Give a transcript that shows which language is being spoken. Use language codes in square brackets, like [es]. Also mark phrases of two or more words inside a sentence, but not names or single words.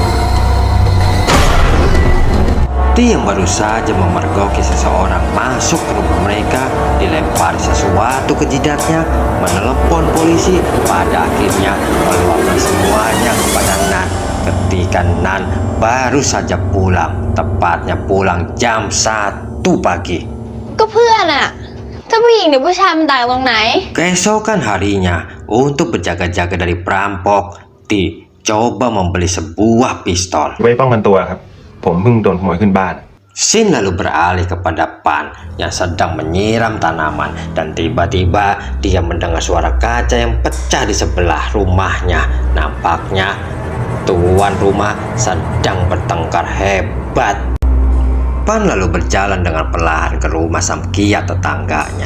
[id] T yang baru saja memergoki seseorang masuk ke rumah mereka dilempari sesuatu ke jidatnya, menelepon polisi, pada akhirnya meluapkan semuanya kepada Nan. Ketika Nan baru saja pulang, tepatnya pulang jam 1 pagi. [th] ก็เพื่อนอะถ้าผู้หญิงหรือผู้ชายมันต่างตรงไหน [id] Keesokan harinya, untuk berjaga-jaga dari perampok, T coba membeli sebuah pistol. [th] ไว้ป้องกันตัวครับ ผมเพิ่งโดนขโมยขึ้นบ้าน [id] Shin lalu beralih kepada Pan yang sedang menyiram tanaman, dan tiba-tiba dia mendengar suara kaca yang pecah di sebelah rumahnya. Nampaknya tuan rumah sedang bertengkar hebat. Pan lalu berjalan dengan perlahan ke rumah Samkiat tetangganya.